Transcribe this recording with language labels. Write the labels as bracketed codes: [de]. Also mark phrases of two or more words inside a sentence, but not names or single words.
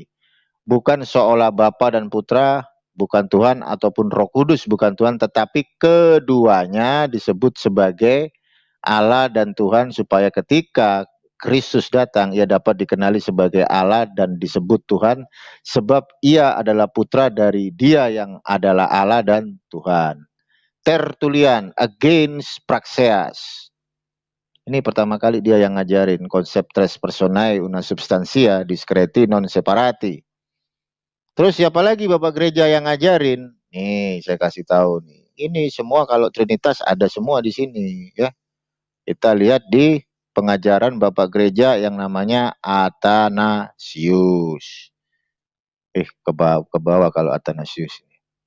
[id] Bukan seolah Bapa dan Putra, bukan Tuhan, ataupun Roh Kudus, bukan Tuhan, tetapi keduanya disebut sebagai Allah dan Tuhan, supaya ketika Kristus datang, ia dapat dikenali sebagai Allah dan disebut Tuhan, sebab ia adalah putra dari Dia yang adalah Allah dan Tuhan. Tertullian Against Praxeas. Ini pertama kali dia yang ngajarin konsep [la] tres personae una substantia discreti non separati. [id] Terus siapa lagi Bapak Gereja yang ngajarin? Nih, saya kasih tahu nih. Ini semua kalau Trinitas ada semua di sini ya. Kita lihat di pengajaran Bapak Gereja yang namanya Athanasius. Ke bawah kalau Athanasius ini.